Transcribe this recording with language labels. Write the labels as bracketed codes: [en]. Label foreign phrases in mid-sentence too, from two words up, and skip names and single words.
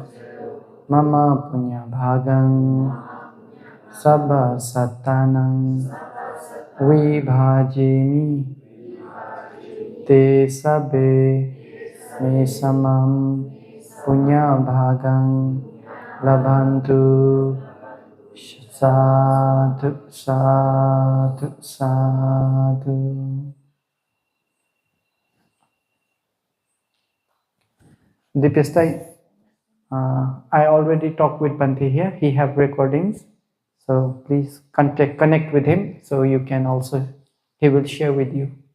[pi] Mama punya bhagang sabba sattanang vibhajimi te sabbe me samam punya bhagang labhantu. Sadhu, sadhu, sadhu. Dipyastai, [en] I already talked with Bhante here. He have recordings, so please connect with him. So you can also, he will share with you.